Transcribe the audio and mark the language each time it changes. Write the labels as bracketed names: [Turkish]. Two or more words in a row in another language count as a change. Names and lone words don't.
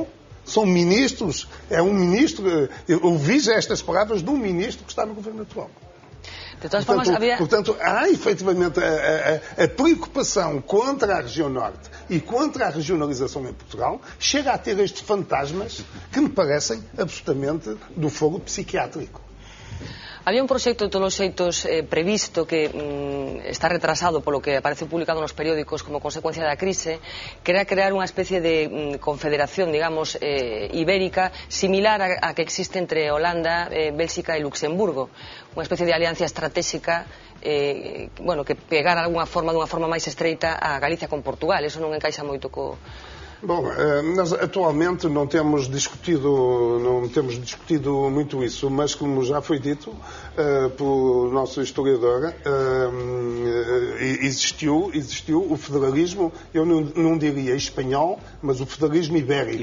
[Portuguese] São ministros, é um ministro, eu ouvi já estas palavras de um ministro que está no governo atual. [Galician] De todas formas, [Portuguese] portanto, há efetivamente a preocupação contra a região norte e contra a regionalização em Portugal chega a ter estes fantasmas que me parecem absolutamente do fogo psiquiátrico. [Galician] Había un proxecto de todos os xeitos previsto que está retrasado polo que apareceu publicado nos periódicos como consecuencia da crise, que era crear unha especie de confederación, digamos, ibérica, similar a que existe entre Holanda, Bélxica e Luxemburgo. Unha especie de alianza estratégica que pegara dunha forma máis estreita a Galicia con Portugal. Eso non encaixa moito [Portuguese] Bom, nós atualmente não temos discutido muito isso, mas como já foi dito pelo nosso historiador, existiu o federalismo, eu não diria espanhol, mas o federalismo ibérico.